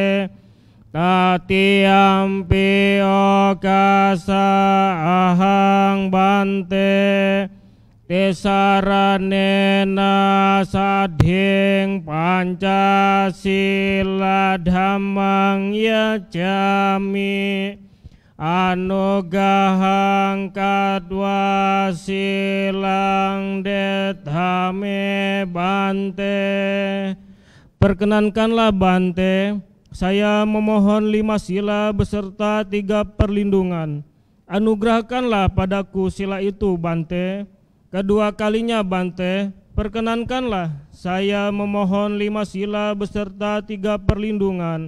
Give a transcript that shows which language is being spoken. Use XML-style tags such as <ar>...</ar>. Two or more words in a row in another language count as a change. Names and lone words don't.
<pi>Tatiampi okasa ahang bante Tisaranena sadhing Pancasila dhammang yajami Anugahang kadwa silang dethame bante.</pi> <id>Perkenankanlah bante, saya memohon 5 sila beserta 3 perlindungan. Anugerahkanlah padaku sila itu bante. Kedua kalinya bante, perkenankanlah saya memohon 5 sila beserta 3 perlindungan.</id>